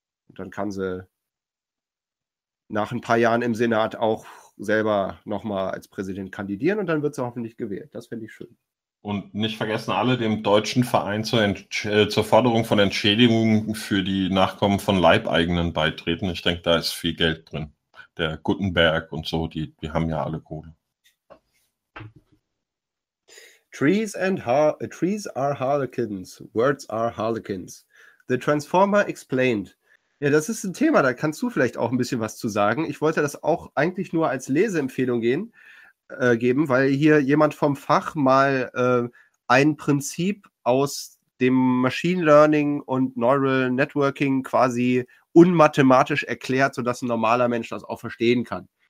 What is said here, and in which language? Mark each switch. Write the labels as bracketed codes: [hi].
[de] Und dann kann sie nach ein paar Jahren im Senat auch selber nochmal als Präsident kandidieren und dann wird sie hoffentlich gewählt. Das fände ich schön. Und nicht vergessen, alle dem deutschen Verein zur Forderung von Entschädigungen für die Nachkommen von Leibeigenen beitreten. Ich denke, da ist viel Geld drin. Der Gutenberg und so, die haben ja alle Kohle. [en] Trees are harlequins. Words are harlequins. The Transformer explained. [de] Ja, das ist ein Thema, da kannst du vielleicht auch ein bisschen was zu sagen. Ich wollte das auch eigentlich nur als Leseempfehlung geben, weil hier jemand vom Fach mal ein Prinzip aus dem Machine Learning und Neural Networking quasi unmathematisch erklärt, sodass ein normaler Mensch das auch verstehen kann.